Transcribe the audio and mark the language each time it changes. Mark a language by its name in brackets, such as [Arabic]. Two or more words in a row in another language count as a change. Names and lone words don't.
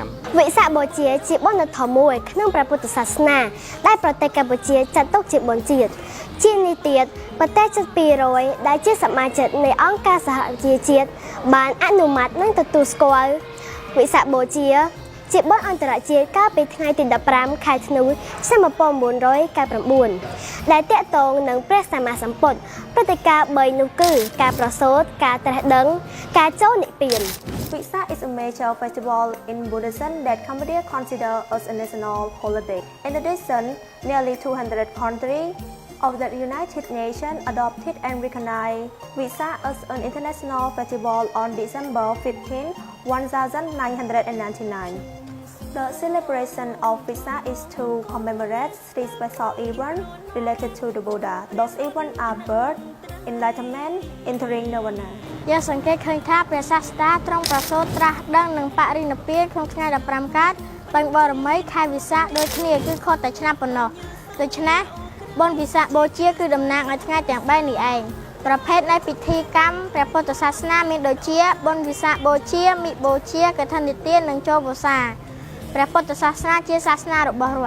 [Khmer] វិសាខបូជាបុណ្យដ៏ធំមួយក្នុងព្រះពុទ្ធសាសនាដែលប្រទេសកម្ពុជាចាត់ទុកជាបុណ្យជាតិជានេះទៀតប្រទេសជិត200ដែលជាសមាជិកនៃអង្គការសហប្រជាជាតិបានអនុម័តនិងទទួលស្គាល់វិសាខបូជាបុណ្យអន្តរជាតិកាលពីថ្ងៃទី15ខែធ្នូឆ្នាំ1999ដែលតាក់ទងនឹងព្រះសម្មាសម្ពុទ្ធព្រឹត្តិការណ៍3នោះគឺការប្រសូតការត្រាស់ដឹងការចូលនិព្វាន [English] Vesak is a major festival in Buddhism that Cambodia considers as a national holiday. In addition, nearly 200 countries of the United Nations adopted and recognized Vesak as an international festival on December 15, 1999. The celebration of Vesak is to commemorate three special events related to the Buddha. Those events are birth, enlightenment, entering Nirvana. [Khmer] យើងសង្កេតឃើញថាព្រះសាស្តាទ្រង់ប្រសូតត្រាស់ដឹងនឹងបរិនិព្វានក្នុងថ្ងៃ15កើតពេញបរមីខែវិសាខដូចគ្នាគឺខុសតែឆ្នាំប៉ុណ្ណោះដូច្នេះបុណ្យវិសាខបូជាគឺតំណាងឲ្យថ្ងៃទាំង3នេះឯងប្រភេទនៃពិធីកម្មព្រះពុទ្ធសាសនាមានដូចជាបុណ្យវិសាខបូជាមិបូជាកឋិននិទាននិងចូលវស្សាព្រះពុទ្ធសាសនាជាសាសនារបស់រដ្ឋ